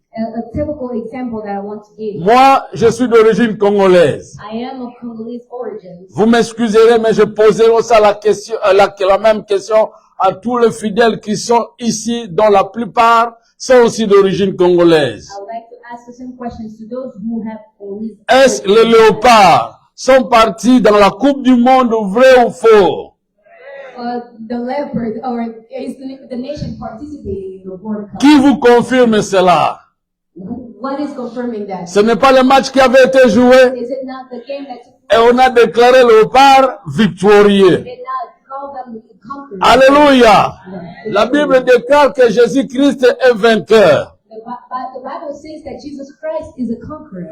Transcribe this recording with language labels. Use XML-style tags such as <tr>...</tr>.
<en>A typical example that I want to give.</en> <fr>Moi, je suis d'origine congolaise.</fr> <en>I am of Congolese origin.</en> <fr>Vous m'excuserez, mais je poserai aussi la même question à tous les fidèles qui sont ici, dont la plupart sont aussi d'origine congolaise.</fr> <en>I would like to ask the same questions to those who have Congolese</en> <fr>Est-ce</fr> <en>origin.</en> <fr>les léopards sont partis dans la Coupe du Monde, vrai ou faux?</fr> <en>The leopard, or is the nation participating in the World Cup?</en> <fr>Qui vous confirme cela?</fr> <en>What is confirming that?</en> <fr>Ce n'est pas le match qui avait été joué</fr> <en>Is it not the game that took</en> <fr>et on a déclaré léopard victorieux.</fr> <en>did not call them conquerors.</en> <fr>Alléluia. La Bible déclare que Jésus-Christ est vainqueur.</fr> <en>The Bible says that Jesus Christ is a conqueror.</en>